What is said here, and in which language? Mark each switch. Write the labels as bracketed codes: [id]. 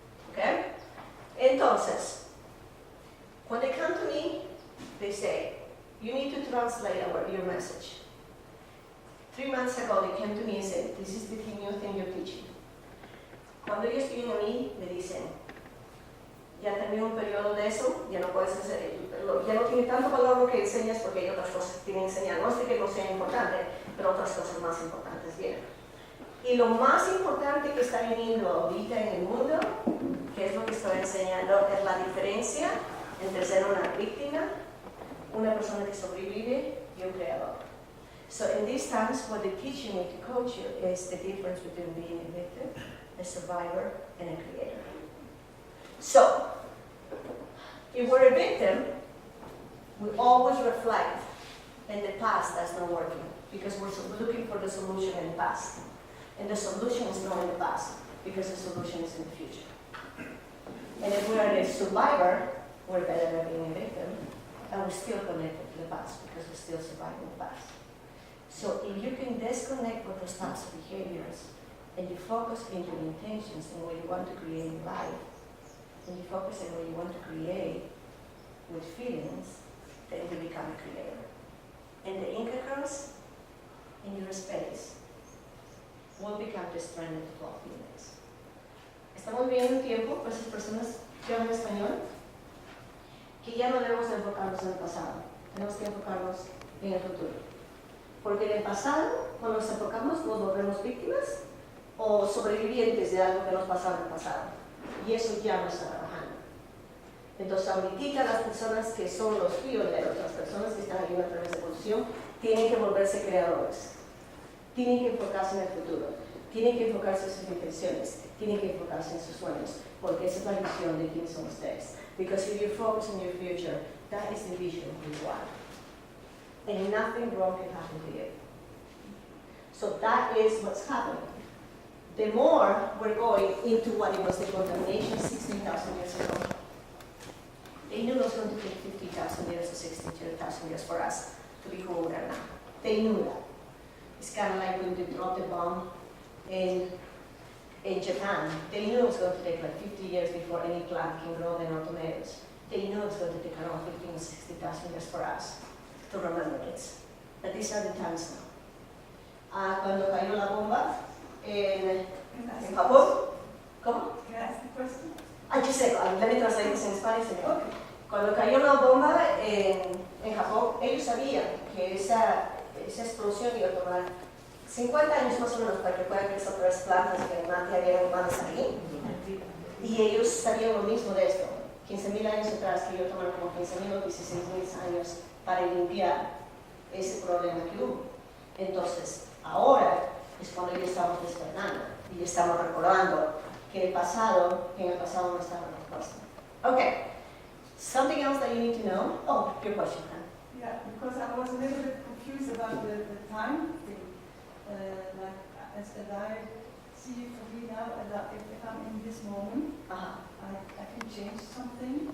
[es] ¿Ok? [en] Entonces, when they come to me, they say, you need to translate your message. 3 months ago, they came to me and said, this is the new thing you're teaching. [es] Cuando ellos vienen a mí, me dicen, ya terminé un periodo de eso, ya no puedes hacer, ya no tiene tanto valor lo que enseñas porque hay otras cosas que tienen que enseñar. No es de que no sea importante, pero otras cosas más importantes vienen. Y lo más importante que está viniendo ahorita en el mundo, que es lo que estoy enseñando, es la diferencia entre ser una víctima, una persona que sobrevive y un creador. [en] So in these times, what they're teaching me to coach you is the difference between being a victim, a survivor, and a creator. So, if we're a victim, we always reflect in the past that's not working because we're looking for the solution in the past. And the solution is not in the past because the solution is in the future. And if we're a survivor, we're better at being a victim, and we're still connected to the past because we're still surviving the past. So if you can disconnect with those types of behaviors and you focus into the intentions and what you want to create in life, and you focus on what you want to create with feelings, then you become a creator. And the Inca curse in your space will become the strength of 12 feelings. [es] Estamos viviendo un tiempo, para esas personas que hablan español, que ya no debemos enfocarnos en el pasado, tenemos que enfocarnos en el futuro. Porque en el pasado, cuando nos enfocamos, nos volvemos víctimas o sobrevivientes de algo que nos pasó en el pasado. Y eso ya no está trabajando. Entonces, ahorita las personas que son los pioneros, las personas que están aquí a través de evolución, tienen que volverse creadores. Tienen que enfocarse en el futuro. Tienen que enfocarse en sus intenciones. Tienen que enfocarse en sus sueños. Porque esa es la visión de quién son ustedes. [en] Because if you focus on your future, that is the vision of who you are. And nothing wrong can happen to you. So that is what's happening. The more we're going into what it was the contamination 16,000 years ago. They knew it was going to take 50,000 years or 62,000 years for us to be who we are now. They knew that. It's kind of like when they dropped the bomb in Japan. They knew it was going to take like 50 years before any plant can grow their own tomatoes. They knew it was going to take around 15 or 60,000 years for us to remember this. But these are the times now. [es] Cuando cayó la bomba, en Japón. ¿Cómo? [en] Can I ask the question? I just said, let me translate this in Spanish. Okay. [es] Cuando cayó la bomba en Japón, ellos sabían que esa explosión iba a tomar 50 años más o menos para que puedan crecer otras plantas que habían humanas ahí. Y ellos sabían lo mismo de esto. 15,000 años atrás, que iba a tomar como 15,000 o 16,000 años para limpiar ese problema que hubo. Entonces, ahora es cuando ya estamos despertando y ya estamos recordando que en el pasado no estaba la respuesta. [en] Okay, something else that you need to know? Oh, your question, huh? Yeah, because I was a little bit confused about the time thing. Like, as I see it for me now, if I'm in this moment, I can change something.